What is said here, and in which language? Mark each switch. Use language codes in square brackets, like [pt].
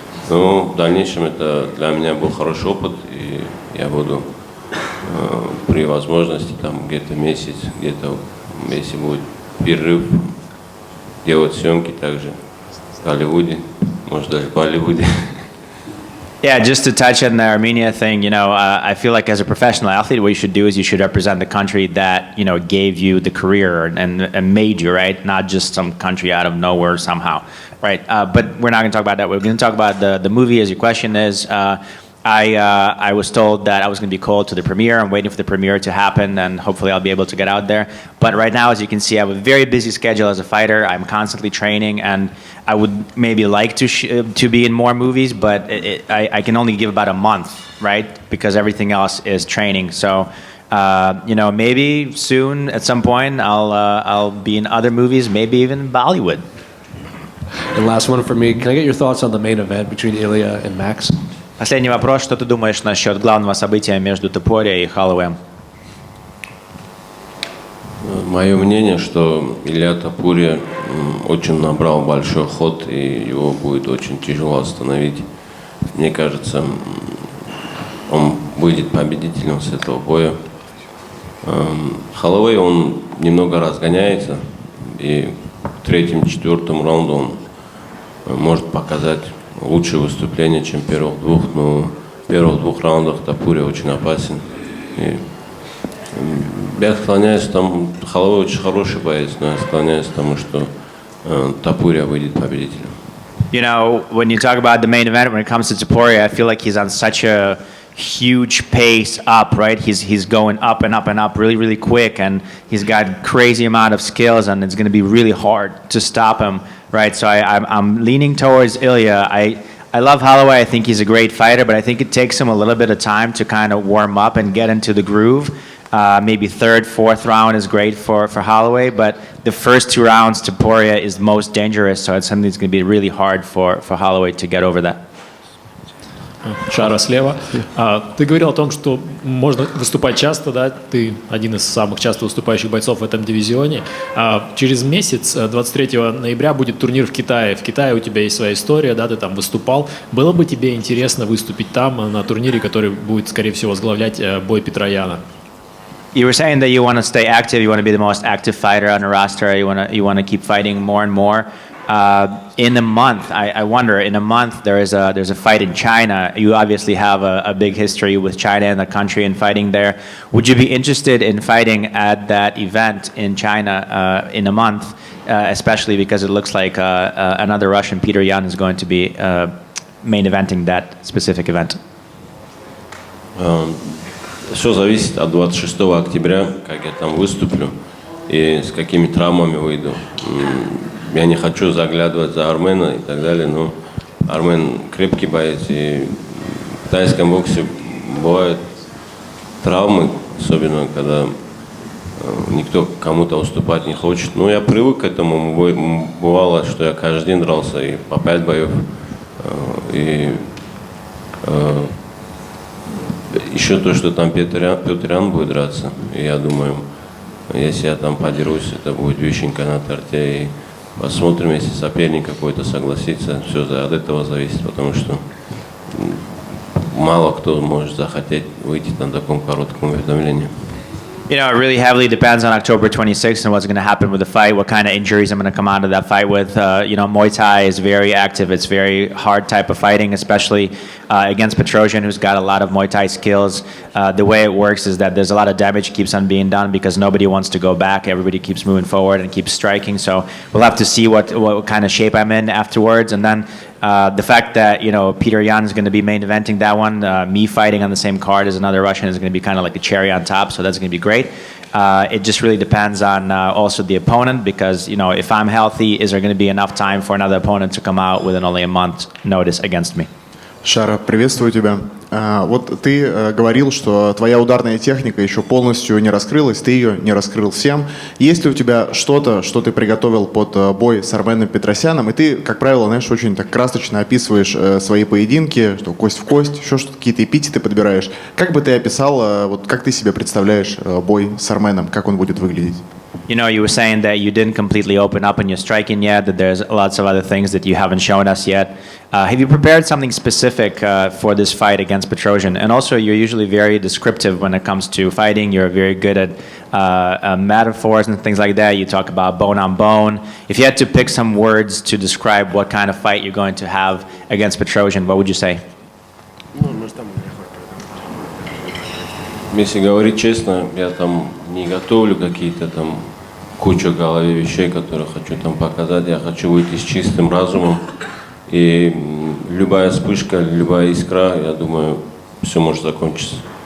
[ru] Но в дальнейшем это для меня был хороший опыт, и я буду при возможности там где-то месяц, где-то если будет перерыв, делать съемки также в Голливуде, может даже в Болливуде. [en] Yeah, just to touch on the Armenia thing, I feel like as a professional athlete, what you should do is you should represent the country that, gave you the career and made you, right? Not just some country out of nowhere somehow, right? But we're not going to talk about that. We're going to talk about the movie, as your question is. I was told that I was going to be called to the premiere. I'm waiting for the premiere to happen, and hopefully I'll be able to get out there. But right now, as you can see, I have a very busy schedule as a fighter. I'm constantly training, and I would maybe like to be in more movies, but I can only give about a month, right? Because everything else is training. So, maybe soon at some point I'll be in other movies, maybe even Bollywood. And last one for me. Can I get your thoughts on the main event between Ilya and Max? [ru] Последний вопрос. Что ты думаешь насчет главного события между Топори и Холлоуэем? Мое мнение, что Илья Топори очень набрал большой ход, и его будет очень тяжело остановить. Мне кажется, он выйдет победителем с этого боя. Холлоуэй, он немного разгоняется, и в третьем-четвертом раунде он может показать лучшее выступление, чем первых двух, но в первых двух раундах Топурия очень опасен. И я склоняюсь, там Холовой очень хороший боец, но я склоняюсь к тому, что Топурия выйдет победителем. [en] You know, when you talk about the main event, when it comes to Topuria, I feel like he's on such a huge pace up, right? He's going up and up and up really, really quick, and he's got crazy amount of skills, and it's going to be really hard to stop him, right? So I'm leaning towards Ilya. I love Holloway. I think he's a great fighter, but I think it takes him a little bit of time to kind of warm up and get into the groove. Maybe third, fourth round is great for Holloway, but the first two rounds, Topuria is the most dangerous, so it's something that's going to be really hard for Holloway to get over that. [ru] Шара слева. Ты говорил о том, что можно выступать часто, да? Ты один из самых часто выступающих бойцов в этом дивизионе. Через месяц, 23 ноября, будет турнир в Китае. В Китае у тебя есть своя история, да? Ты там выступал. Было бы тебе интересно выступить там, на турнире, который будет, скорее всего, возглавлять бой Петросяна? [en] You were saying that you want to stay active, you want to be the most active fighter on the roster, you want to keep fighting more and more. In a month, I wonder, in a month there's a fight in China. You obviously have a big history with China and the country and fighting there. Would you be interested in fighting at that event in China in a month, especially because it looks like another Russian, Peter Yan, is going to be main eventing that specific event? [ru] Все зависит от 26 октября, как я там выступлю и с какими травмами выйду. Я не хочу заглядывать за Армена и так далее, но Армен крепкий боец, и в тайском боксе бывают травмы, особенно когда никто кому-то уступать не хочет. Ну, я привык к этому, бывало, что я каждый день дрался и по 5 боев, и еще то, что там Петросян будет драться, и я думаю, если я там подерусь, это будет вишенка на торте, и посмотрим, если соперник какой-то согласится, все от этого зависит, потому что мало кто может захотеть выйти на таком коротком уведомлении. [en] You know, it really heavily depends on October 26th and what's going to happen with the fight, what kind of injuries I'm going to come out of that fight with. You know, Muay Thai is very active. It's very hard type of fighting, especially against Petrosyan, who's got a lot of Muay Thai skills. The way it works is that there's a lot of damage keeps on being done because nobody wants to go back. Everybody keeps moving forward and keeps striking. So we'll have to see what kind of shape I'm in afterwards. And then the fact that, you know, Peter Yan is going to be main eventing that one, me fighting on the same card as another Russian is going to be kind of like a cherry on top, so that's going to be great. It just really depends on also the opponent because, you know, if I'm healthy, is there going to be enough time for another opponent to come out within only a month's notice against me? [ru] Шара, приветствую тебя. Вот ты говорил, что твоя ударная техника еще полностью не раскрылась, ты ее не раскрыл всем. Есть ли у тебя что-то, что ты приготовил под бой с Арменом Петросяном? И ты, как правило, знаешь, очень так красочно описываешь свои поединки, что кость в кость, еще что-то, какие-то эпитеты подбираешь. Как бы ты описал, вот как ты себе представляешь бой с Арменом, как он будет выглядеть? [en] You know, you were saying that you didn't completely open up in your striking yet, that there's lots of other things that you haven't shown us yet. Have you prepared something specific for this fight against Petrosyan? And also, you're usually very descriptive when it comes to fighting. You're very good at metaphors and things like that. You talk about bone on bone. If you had to pick some words to describe what kind of fight you're going to have against Petrosyan, what would you say? [ru] Если говорить честно, я там не готовлю какие-то там кучу в голове вещей, которые хочу там показать. Я хочу выйти с чистым разумом. И любая вспышка, любая искра, я думаю, все может закончиться.